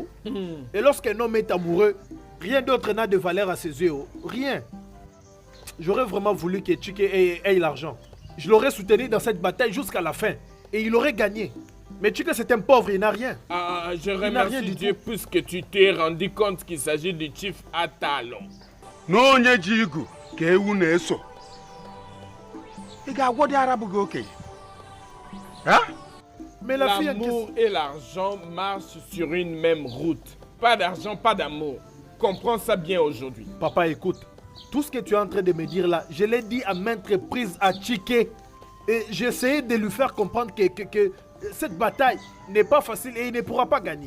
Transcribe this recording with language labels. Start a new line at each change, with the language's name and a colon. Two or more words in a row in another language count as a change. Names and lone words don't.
French: Et lorsqu'un homme est amoureux, rien d'autre n'a de valeur à ses yeux. Oh. Rien. J'aurais vraiment voulu que Chike ait l'argent. Je l'aurais soutenu dans cette bataille jusqu'à la fin. Et il aurait gagné. Mais Chike, c'est un pauvre, il n'a rien. Ah, je Il n'a rien remercie du Dieu tout. puisque tu t'es rendu compte qu'il s'agit du chief Atalo.
Igbo: n'onye ji igu ka ewu na-eso ị ga-agwọ dị ara bụghị okenye.
French: Hein? Mais la fille en L'amour et l'argent marchent sur une même route. Pas d'argent, pas d'amour. Comprends ça bien aujourd'hui. Papa, écoute. Tout ce que tu es en train de me dire là, je l'ai dit à maintes reprises à Chike. Et j'ai essayé de lui faire comprendre que cette bataille n'est pas facile et il ne pourra pas gagner.